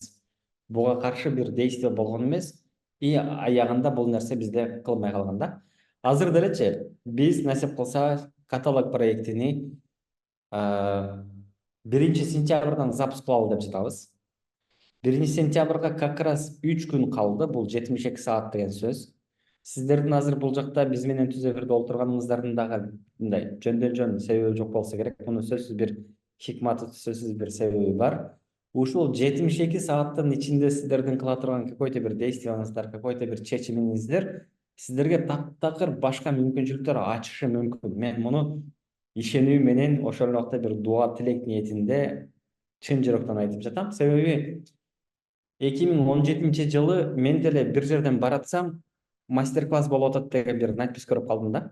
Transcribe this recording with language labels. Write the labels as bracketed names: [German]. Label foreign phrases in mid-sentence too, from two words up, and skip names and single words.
[Kyrgyz] Буга каршы бир действие болгон эмес, и аягында бул нерсе бизде кылынбай калган да. Азыр делечи биз насип кылса каталог проектини 1 сентябрдан запуск кылалы деп жатабыз. 1 сентябрга [Russian] как раз [Kyrgyz] 3 күн калды, бул 72 саат деген сөз. Сиздердин азыр бул жакта биз менен түз эфирде олтурганыңыздардын дагы мындай жөндөн жөн себеби жок болсо керек. Мунун сөзсүз бир хикматы, сөзсүз бир себеби бар. Ушул 72 сааттын ичинде сиздердин кыла турган какой-то бир действияңыздар, какой-то бир чечимиңиздер сиздерге таптакыр башка мүмкүнчүлүктөр ачышы мүмкүн. Мен муну ишенүү менен ошол убакта бир дуа тилек ниетинде чын жүрөктөн айтып жатам. Себеби 2017 жылы мен деле бир жерден баратсам, мастер-класс болуп атат деген бир надпись көрүп калдым да.